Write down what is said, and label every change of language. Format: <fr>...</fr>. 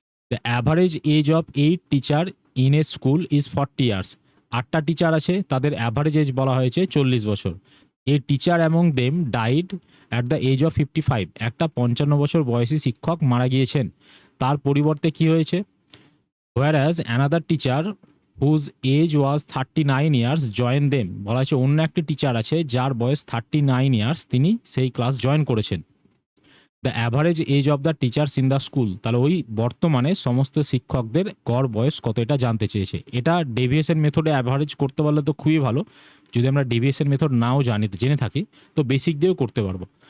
<en>The average age of 8 teacher in a school is 40 years.</en> <bn>8টা teacher আছে, তাদের average age বলা হয়েছে 40 বছর।</bn> <en>A teacher among them died at the age of 55।</en> <bn>একটা 55 বছর বয়সী শিক্ষক মারা গিয়েছেন, তার পরিবর্তে কি হয়েছে?</bn> <en>whereas another teacher whose age was 39 years join them।</en> <bn>বলা হয়েছে অন্য একটি টিচার আছে যার বয়স 39 ইয়ার্স, তিনি সেই ক্লাস জয়েন করেছেন।</bn> <en>the average age of the teachers in the school,</en> <bn>তাহলে ওই বর্তমানে সমস্ত শিক্ষকদের গড় বয়স কত, এটা জানতে চেয়েছে। এটা ডেভিয়েশন মেথডে অ্যাভারেজ করতে পারলে তো খুবই ভালো। যদি আমরা ডেভিয়েশন মেথড নাও জেনে থাকি তো বেসিক দিয়েও করতে পারবো।</bn>